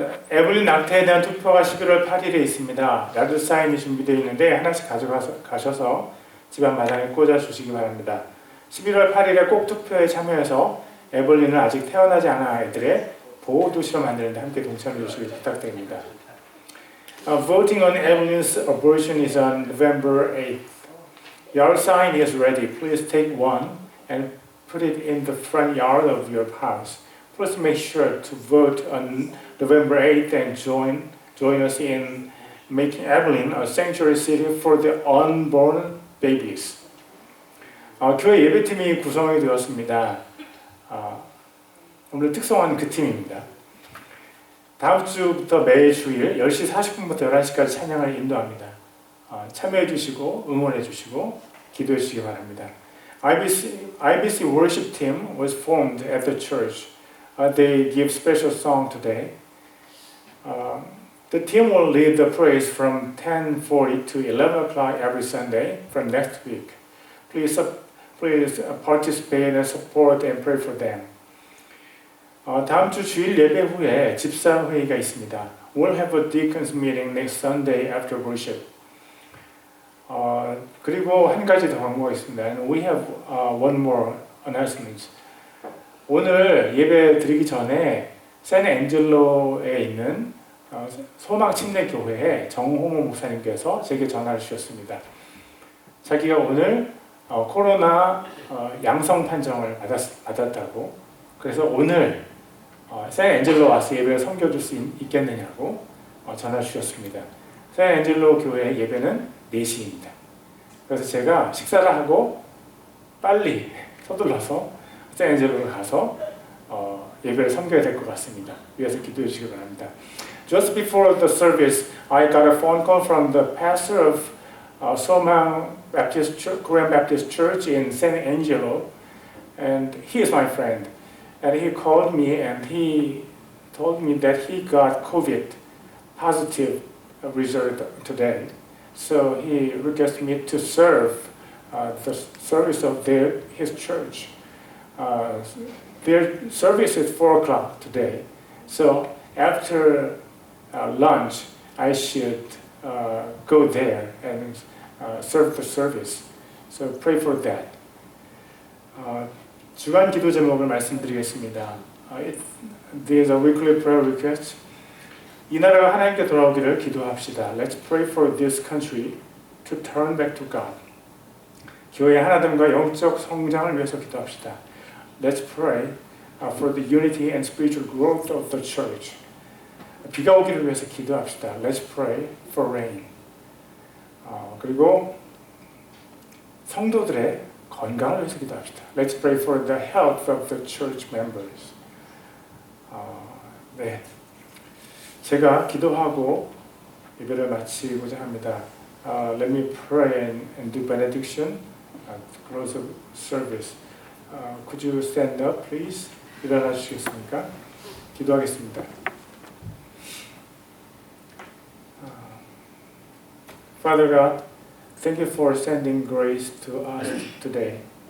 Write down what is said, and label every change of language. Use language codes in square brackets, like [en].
[ko] 에블린 낙태에 대한 투표가 11월 8일에 있습니다. 야드 사인이 준비되어 있는데 하나씩 가져가셔서 집안 마당에 꽂아주시기 바랍니다. 11월 8일에 꼭 투표에 참여해서 에블린은 아직 태어나지 않은 아이들의 보호도시로 만드는 데 함께 동참해 주시기 부탁드립니다. [en] Voting on Evelyn's abortion is on November 8th. Your sign is ready. Please take one and put it in the front yard of your house. Please make sure to vote on November 8th and join us in making Evelyn a sanctuary city for the unborn babies. [ko] 교회 예배팀이 구성이 되었습니다. 오늘 특성은 그 팀입니다. 다음 주부터 매일 주일 10시 40분부터 11시까지 찬양을 인도합니다. 참여해 주시고 응원해 주시고 기도해 주시기 바랍니다. [en] IBC worship team was formed at the church. They give special song today. The team will lead the praise from 10:40 to 11 o'clock every Sunday from next week. Please participate and support and pray for them. [ko] 다음 주 주일 예배 후에 집사 회의가 있습니다. [en] We'll have a deacons meeting next Sunday after worship. [ko] 그리고 한 가지 더 광고가 있습니다. [en] And we have one more announcement. [ko] 오늘 예배 드리기 전에 샌앤젤로에 있는 소망침례교회의 정호모 목사님께서 제게 전화를 주셨습니다. 자기가 오늘 코로나 양성 판정을 받았다고. 그래서 오늘 샌앤젤로 와서 예배를 섬겨줄 수 있겠느냐고 전화 주셨습니다. 샌앤젤로 교회 예배는 4시입니다. 그래서 제가 식사를 하고 빨리 서둘러서 샌앤젤로를 가서 예배를 섬겨야 될 것 같습니다. 위해서 기도해 주시기 바랍니다. [en] Just before the service, I got a phone call from the pastor of Somang Baptist Church, Korean Baptist Church in San Angelo, and he is my friend. And he called me and he told me that he got COVID positive result today. So he requested me to serve the service of his church. Their service is 4 o'clock today. So after lunch, I should go there and serve the service. So pray for that. [ko] 주간 기도 제목을 말씀드리겠습니다. [en] There's a weekly prayer request. [ko] 이 나라가 하나님께 돌아오기를 기도합시다. [en] Let's pray for this country to turn back to God. [ko] 교회의 하나됨과 영적 성장을 위해서 기도합시다. [en] Let's pray for the unity and spiritual growth of the church. [ko] 비가 오기를 위해서 기도합시다. [en] Let's pray for rain. [ko] 그리고 성도들의 건강을 위해서 기도합시다. [en] Let's pray for the health of the church members. [ko] 네, 제가 기도하고 예배를 마치고자 합니다. [en] Let me pray and do benediction to close the service. Could you stand up, please? [ko] 일어나 주시겠습니까? 기도하겠습니다. [en] Father God, thank you for sending grace to us today.